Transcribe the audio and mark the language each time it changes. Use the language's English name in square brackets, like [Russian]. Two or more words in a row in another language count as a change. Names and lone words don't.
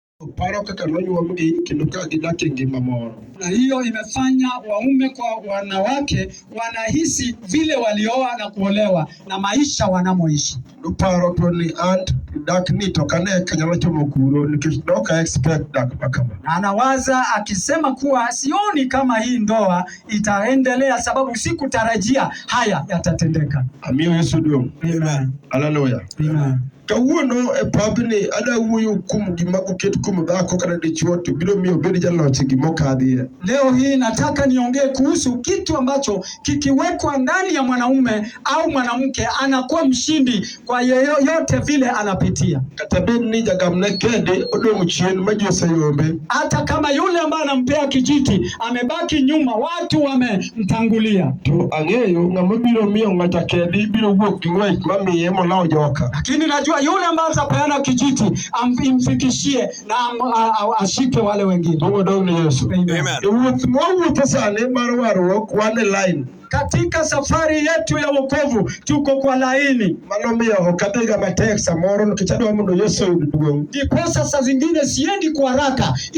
[Luo (Kenya and Tanzania)] Paro kaka nonyuomgi kendo ka gidak e ngima moro. [Swahili] Na hiyo imefanya waume kwa wanawake wanahisi vile walioa na kuolewa na maisha wanamoishi. [Luo (Kenya and Tanzania)] Paro to ni and dak ni to kane kanyalo chomo kuro nikech doka expect dak makama. [Swahili] Anawaza akisema kuwa sioni kama hii ndoa itaendelea sababu sikutarajia haya yatatendeka. [Luo (Kenya and Tanzania)] Amiyo Yesu duong'. Amen. Hallelujah. Amen. Kawuono e pabni ada wuoyo kuom gima oket kuom dhako kata dichuo to biro miyo bed jaloch gima okadhie. [Swahili] Leo hii nataka niongee kuhusu kitu ambacho kikiwekwa ndani ya mwanaume au mwanamke anakuwa mshindi kwa yote vile anapitia. [Luo (Kenya and Tanzania)] Kata bed ni jagamne kende odong' chien ma ji oseyombe. [Swahili] Hata kama yule ambaye anampea kijiti amebaki nyuma, watu wamemtangulia. [Luo (Kenya and Tanzania)] To ang'eyo ng'ama biro miyo ng'ata kedi biro wuok gi ng'wech mamiye molawo joka. [Swahili] Lakini najua yule ambaye atapeana kijiti amfikishie na ashike wale wengine. Mungu ni Yesu. Amen. [Luo (Kenya and Tanzania)] Wuoth sane mar warruok wan e line. [Swahili] Katika safari yetu ya wokovu tuko kwa laini. [Luo (Kenya and Tanzania)] Mano miyo okadhiga matek samoro nikech adwa mondo Yesu oyud duong'. [Swahili] Ndiposa saa zingine siendi kwa haraka.